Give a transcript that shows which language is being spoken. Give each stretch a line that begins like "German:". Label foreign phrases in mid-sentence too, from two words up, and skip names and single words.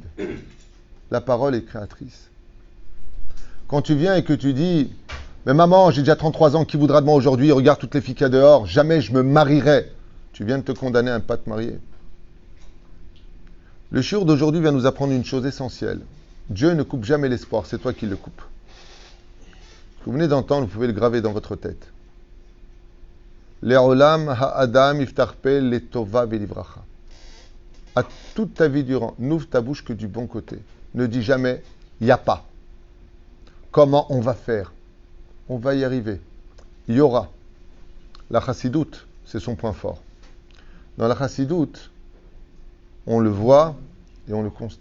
French: La parole est créatrice. Quand tu viens et que tu dis, mais maman, j'ai déjà 33 ans, qui voudra de moi aujourd'hui? Regarde toutes les filles qu'il y a dehors, jamais je me marierai. Tu viens de te condamner à ne pas te marier. Le shiur d'aujourd'hui vient nous apprendre une chose essentielle. Dieu ne coupe jamais l'espoir, c'est toi qui le coupes. Ce que vous venez d'entendre, vous pouvez le graver dans votre tête.
Hebrew: לעולם האדם יפתח פה לטובה ולברכה.
French: À toute ta vie durant, n'ouvre ta bouche que du bon côté. Ne dis jamais, il n'y a pas. Comment on va faire? On va y arriver. Il y aura. La chassidoute, c'est son point fort. Dans la chassidoute, on le voit et on le constate.